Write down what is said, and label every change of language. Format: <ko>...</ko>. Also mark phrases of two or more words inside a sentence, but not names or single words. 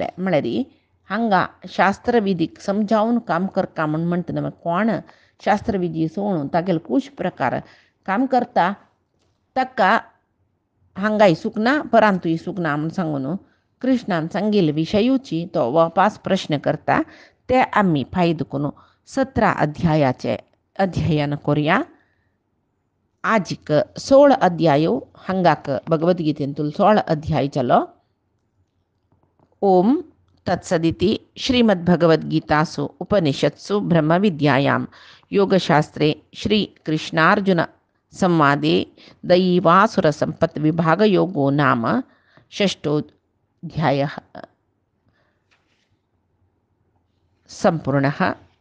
<kok>म्हळ्यार हांगा शास्त्रविधीक समजावन काम करता म्हूण म्हणटा कोण शास्त्रविधी सोडून तागेलो कुश प्रकार काम करता ताका हांगाय सुख ना परांतूय सुख ना म्हूण सांगून कृष्णान सांगिल्ले विशयूची तो वापस प्रश्न करता. ते आमी फायदो करून 17 अध्यायाचे अध्ययन करुया. आजिक 16 अध्याय हांगाक भगवद्गीतेंतूल 16 अध्याय जालो.</kok> <sa>ओम तत्सदिति श्रीमद्भगवद्गीतासु उपनिषत्सु ब्रह्मविद्यायां योगशास्त्रे श्रीकृष्णार्जुन संवादे दैवासुरसम्पद्विभागयोगो नाम 6ोऽध्यायः सम्पूर्णः.</sa>